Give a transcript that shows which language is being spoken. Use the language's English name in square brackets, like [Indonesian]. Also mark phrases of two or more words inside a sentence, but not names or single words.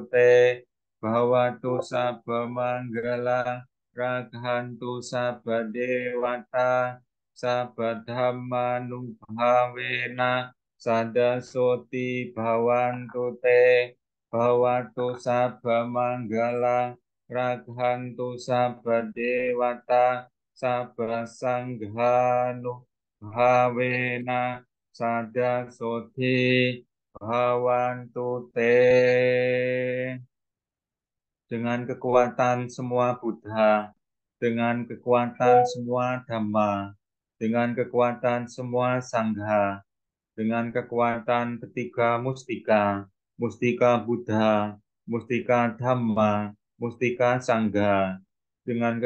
[Pali] Te Bhavantu Sabba Manggala Radhantu sabba dewata sabba dhammanubhavena sadasoti bhavantu te bhavatu sabba manggala radhantu sabba dewata sabba sanghanubhavena sadasoti bhavantu te. [Indonesian] Dengan kekuatan semua Buddha, dengan kekuatan semua Dhamma, dengan kekuatan semua Sangha, dengan kekuatan ketiga mustika, mustika Buddha, mustika Dhamma, mustika Sangha, dengan